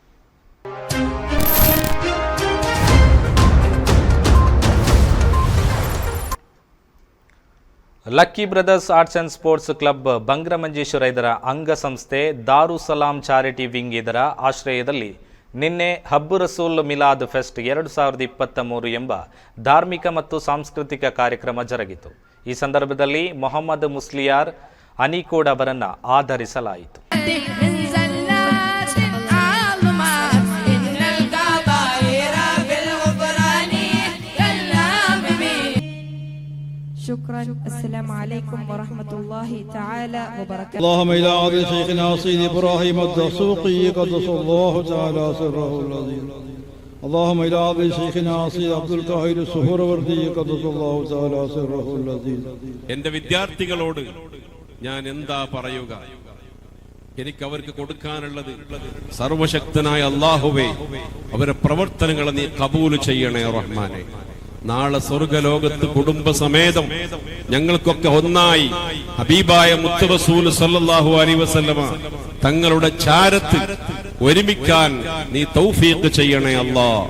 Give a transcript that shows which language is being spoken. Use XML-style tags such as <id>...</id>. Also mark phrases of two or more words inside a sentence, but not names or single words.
<kn>ಲಕ್ಕಿ ಬ್ರದರ್ಸ್ ಆರ್ಟ್ಸ್ ಆ್ಯಂಡ್ ಸ್ಪೋರ್ಟ್ಸ್ ಕ್ಲಬ್ ಬಂಗ್ರಮಂಜೇಶ್ವರ ಇದರ ಅಂಗಸಂಸ್ಥೆ ದಾರು ಸಲಾಂ ಚಾರಿಟಿ ವಿಂಗ್ ಇದರ ಆಶ್ರಯದಲ್ಲಿ ನಿನ್ನೆ ಹಬ್ಬು ರಸೂಲ್ ಮಿಲಾದ್ ಫೆಸ್ಟ್ 2023 ಎಂಬ ಧಾರ್ಮಿಕ ಮತ್ತು ಸಾಂಸ್ಕೃತಿಕ ಕಾರ್ಯಕ್ರಮ ಜರುಗಿತು. ಈ ಸಂದರ್ಭದಲ್ಲಿ ಮೊಹಮ್ಮದ್ ಮುಸ್ಲಿಯಾರ್ ಅನಿಕೋಡ್ ಅವರನ್ನು ಆಧರಿಸಲಾಯಿತು.</kn> <ar>شكرا. السلام عليكم ورحمة الله تعالى وبركاته. اللهم إلى عرض شيخنا سيد إبراهيم الدسوقي قدس الله تعالى سره العظيم. اللهم إلى عرض شيخنا سيد عبد القاهر السهروردي قدس الله تعالى سره العظيم.</ar> <ml>എൻ്റെ വിദ്യാർത്ഥികളോട് ഞാൻ എന്താ പറയുക? എനിക്ക് അവർക്ക് കൊടുക്കാനുള്ളത്, സർവശക്തനായ അല്ലാഹുവേ, അവരുടെ പ്രവർത്തനങ്ങളെ നീ കബൂൽ ചെയ്യണേ റഹ്മാനെ. നാളെ സ്വർഗലോകത്ത് കുടുംബസമേതം ഞങ്ങൾക്കൊക്കെ ഒന്നായി ഹബീബായ മുത്ത് റസൂൽ</ml> <ar>صلى الله عليه وسلم</ar> <ml>തങ്ങളുടെ ചാരത്ത് ഒരുമിക്കാൻ നീ തൗഫീഖ് ചെയ്യണേ അല്ലാഹ്.</ml>